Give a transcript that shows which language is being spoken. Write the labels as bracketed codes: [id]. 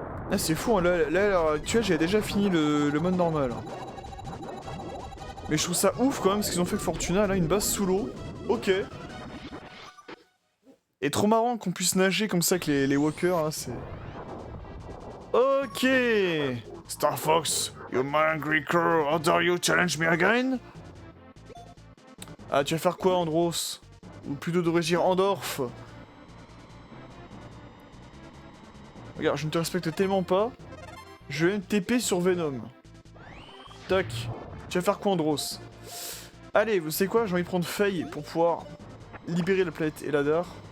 [fr] Ah, c'est fou, hein. Là, à l'heure actuelle, j'ai déjà fini le mode normal. Mais je trouve ça ouf quand même ce qu'ils ont fait avec Fortuna, là, une base sous l'eau. Ok. Et trop marrant qu'on puisse nager comme ça avec les walkers, là, c'est... Ok. [en] Star Fox, you angry crow, how dare you challenge me again? [fr] Ah, tu vas faire quoi, Andros? Ou plutôt devrais dire Andorf? Regarde, je ne te respecte tellement pas. Je vais me TP sur Venom. Tac. Tu vas faire quoi, Andros? Allez, vous savez quoi? J'ai envie de prendre Faye pour pouvoir libérer la planète Eladar.